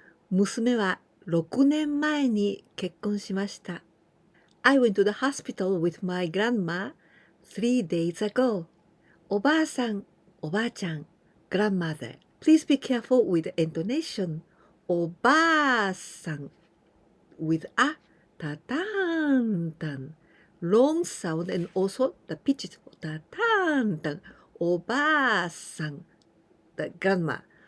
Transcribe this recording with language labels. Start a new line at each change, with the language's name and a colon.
Japanese: 娘は6年前に結婚しました。
English: I went to the hospital with my grandma 3 days ago. おばあさん、おばあちゃん、grandmother. Please be careful with the intonation. おばあさん with a タタンタン long sound and also the pitches タタンタンおばあさん the grandma